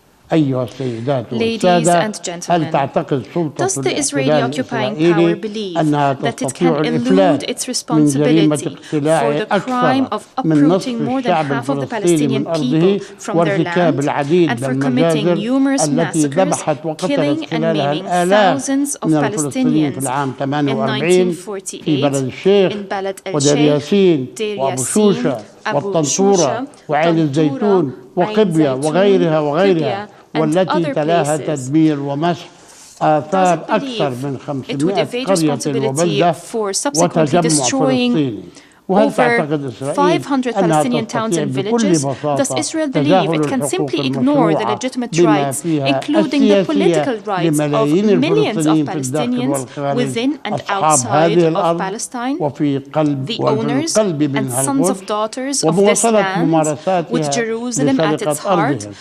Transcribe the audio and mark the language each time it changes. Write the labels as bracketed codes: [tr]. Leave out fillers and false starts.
[en] Ladies and gentlemen, does the Israeli occupying power believe that it can elude its responsibility for the crime of uprooting more than half of the Palestinian people from their land and for committing numerous massacres, killing and maiming thousands of Palestinians in 1948 in Balad el-Sheikh, Deir Yassin, Abu Shusha, Tantura, [ar] وقبية وغيرها والتي تلاها تدمير ومسح آثار أكثر من 500 قرية وبلدة وتجمع فلسطيني. [en] Over 500 Palestinian towns and villages, does Israel believe it can simply ignore the legitimate rights, including the political rights of millions of Palestinians within and outside of Palestine, the owners and sons of daughters of this land, with Jerusalem at its heart?